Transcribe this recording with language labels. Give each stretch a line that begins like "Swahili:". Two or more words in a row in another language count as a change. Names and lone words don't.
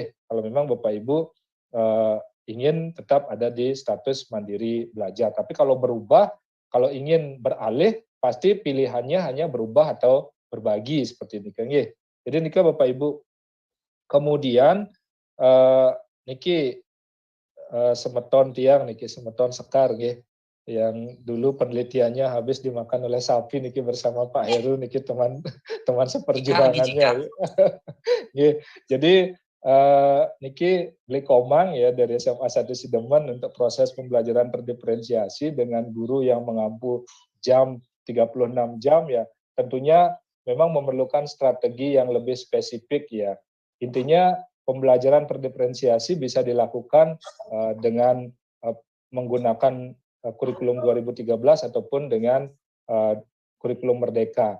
Indonesian: Kalau memang Bapak Ibu ingin tetap ada di status mandiri belajar. Tapi kalau berubah, kalau ingin beralih, pasti pilihannya hanya berubah atau berbagi seperti ini kan ya. Jadi nikah Bapak Ibu.
Balinese: Kemudian niki semeton tiang, niki semeton sekar nggih.
Indonesian: Yang dulu penelitiannya habis dimakan oleh sapi niki bersama Pak Heru niki teman seperjuangannya. Jadi
Balinese: niki beli
Indonesian: komang ya dari SMA 1 Sidemen untuk proses pembelajaran terdiferensiasi dengan guru yang mengampu jam 36 jam ya. Tentunya memang memerlukan strategi yang lebih spesifik ya. Intinya pembelajaran terdiferensiasi bisa dilakukan dengan menggunakan kurikulum 2013 ataupun dengan kurikulum Merdeka.